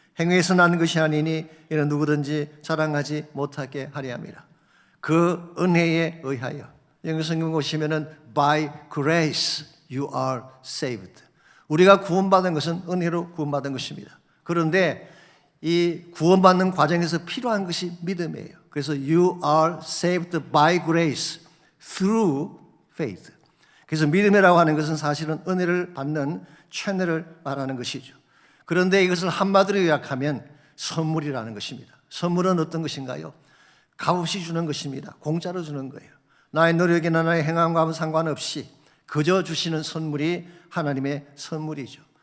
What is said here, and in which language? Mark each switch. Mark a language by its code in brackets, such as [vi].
[ko] 행위에서 난 것이 아니니 이는 누구든지 자랑하지 못하게 하려 함이라. 그 은혜에 의하여 영어 성경 보시면은 [en] by grace you are saved. [ko] 우리가 구원받은 것은 은혜로 구원받은 것입니다. 그런데 이 구원받는 과정에서 필요한 것이 믿음이에요. [en] 그래서 you are saved by grace through faith. [ko] 그래서 믿음이라고 하는 것은 사실은 은혜를 받는 채널을 말하는 것이죠. 그런데 이것을 한마디로 요약하면 선물이라는 것입니다. 선물은 어떤 것인가요? 값없이 주는 것입니다. 공짜로 주는 거예요. 나의 노력이나 나의 행함과 상관없이 그저 주시는 선물이 하나님의 선물이죠.